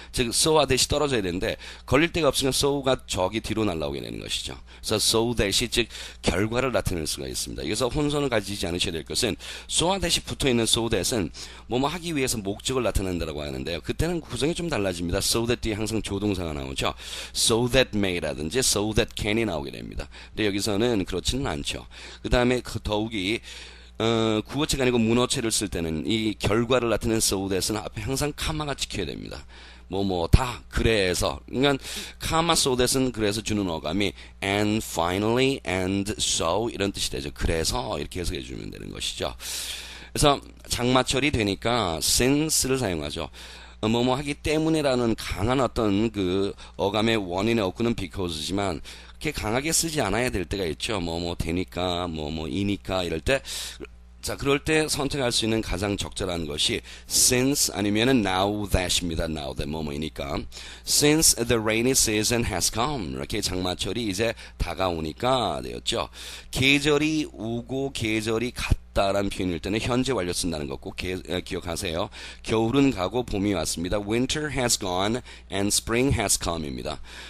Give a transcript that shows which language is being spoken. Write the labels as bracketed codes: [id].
[ko] 즉 so와 that이 떨어져야 되는데 걸릴 데가 없으면 so가 저기 뒤로 날아오게 되는 것이죠. 그래서 so that이 즉 결과를 나타낼 수가 있습니다. 여기서 혼선을 가지지 않으셔야 될 것은 so와 that이 붙어있는 so that은 뭐뭐 하기 위해서 목적을 나타낸다고 하는데요. 그때는 구성이 좀 달라집니다. so that 뒤에 항상 조동사가 나오죠. [en] so that may [ko] 라든지 [en] so that can [ko] 이 나오게 됩니다. 근데 여기서는 그렇지는 않죠. 그 다음에 더욱이 구어체가 아니고 문어체를 쓸 때는 이 결과를 나타내는 so that은 앞에 항상 카마가 찍혀야 됩니다. 다 그래서 그러니까 카마 so that은 그래서 주는 어감이 [en] and finally and so [ko] 이런 뜻이 되죠. 그래서 이렇게 해석해 주면 되는 것이죠. 그래서 장마철이 되니까 since를 사용하죠. 뭐뭐 하기 때문에라는 강한 어떤 그 어감의 원인의 어구는 because지만 그렇게 강하게 쓰지 않아야 될 때가 있죠. 되니까 이니까 이럴 때 자, 그럴 때 선택할 수 있는 가장 적절한 것이 since 아니면은 now that입니다. now that 뭐뭐이니까 [en] since the rainy season has come [ko] 이렇게 장마철이 이제 다가오니까 되었죠. 계절이 오고 계절이 갔다라는 표현일 때는 현재 완료 쓴다는 거 꼭 기억하세요. 겨울은 가고 봄이 왔습니다. [en] Winter has gone and spring has come 입니다.